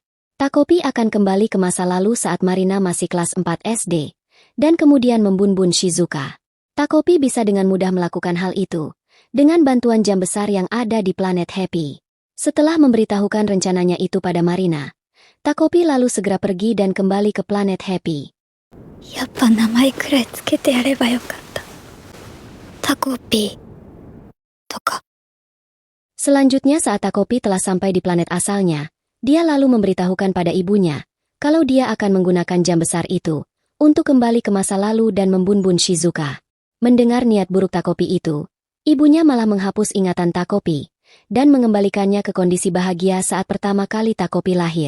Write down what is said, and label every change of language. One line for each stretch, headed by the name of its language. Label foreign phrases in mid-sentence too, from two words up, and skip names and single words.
Indonesian: Takopi akan kembali ke masa lalu saat Marina masih kelas 4 SD, dan kemudian membunbun Shizuka. Takopi bisa dengan mudah melakukan hal itu, dengan bantuan jam besar yang ada di planet Happy. Setelah memberitahukan rencananya itu pada Marina, Takopi lalu segera pergi dan kembali ke planet Happy.
Japanese: やっぱ名前くらいつけてやればよかった。タコピーとか。
Indonesian: Selanjutnya saat Takopi telah sampai di planet asalnya, dia lalu memberitahukan pada ibunya, kalau dia akan menggunakan jam besar itu, untuk kembali ke masa lalu dan membunbun Shizuka. Mendengar niat buruk Takopi itu, ibunya malah menghapus ingatan Takopi, dan mengembalikannya ke kondisi bahagia saat pertama kali Takopi lahir.